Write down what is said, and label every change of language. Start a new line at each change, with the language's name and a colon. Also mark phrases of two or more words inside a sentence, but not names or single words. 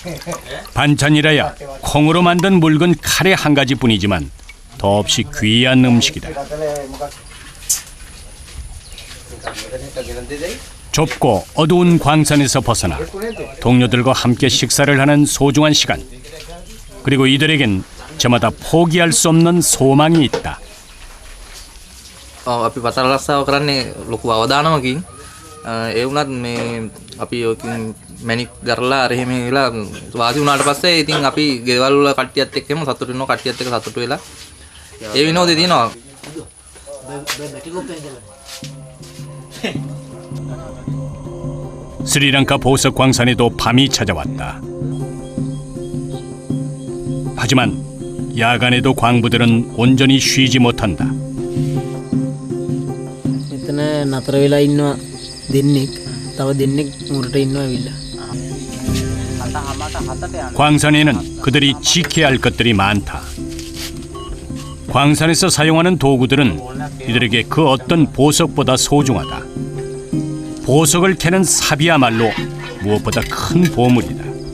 Korean: 반찬이라야 콩으로 만든 묽은 카레 한 가지뿐이지만 더없이 귀한 음식이다. 좁고 어두운 광산에서 벗어나 동료들과 함께 식사를 하는 소중한 시간. 그리고 이들에겐 저마다 포기할 수 없는 소망이 있다.
Sinhala: අපි පතර රස්සාව කරන්නේ ලොකු අවදානමකින් ඒ වුණත් මේ අපි ඔකින් මැනික් ගරලා අර එහෙම වෙලා වාසි වුණාට පස්සේ ඉතින් අපි ගෙවල් වල කට්ටියත් එක්කම සතුටු වෙනවා කට්ටියත් එක්ක සතුටු වෙලා ඒ විනෝදේ තියෙනවා.
Korean: 스리랑카 보석 광산에도 밤이 찾아왔다. 하지만 야간에도 광부들은 온전히 쉬지 못한다.
Sinhala: මෙතන නතර වෙලා ඉන්නවා දෙන්නෙක්. තව දෙන්නෙක් මුරට ඉන්නවා ඇවිල්ලා.
Korean: 광산에는 그들이 지켜야 할 것들이 많다. 광산에서 사용하는 도구들은 이들에게 그 어떤 보석보다 소중하다. 보석을 캐는 삽이야말로 무엇보다 큰 보물이다.